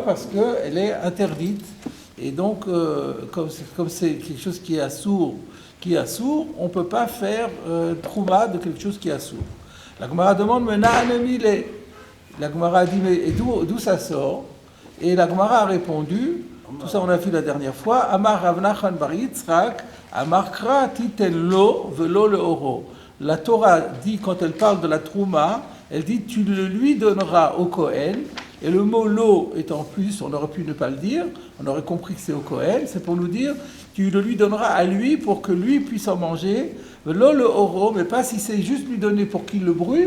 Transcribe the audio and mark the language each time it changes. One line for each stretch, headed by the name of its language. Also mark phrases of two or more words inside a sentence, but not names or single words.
French: Parce qu'elle est interdite, et donc, comme c'est quelque chose qui est assourd, on ne peut pas faire trouma de quelque chose qui est assourd. La Gemara demande, mais na'anemile. La Gemara a dit, mais d'où ça sort? Et la Gemara a répondu, tout ça on a vu la dernière fois,
Hebrew: אמר רב נחמן בר יצחק, אמר קרא תתן לו ולא לאורו.
French: La Torah dit, quand elle parle de la trouma, elle dit, tu le lui donneras au Kohen. Et le mot lo étant plus, on aurait pu ne pas le dire, on aurait compris que c'est au Kohen, c'est pour nous dire, tu le lui donneras à lui pour que lui puisse en manger.
Hebrew: לא לאורו,
French: mais pas si c'est juste lui donner pour qu'il le brûle.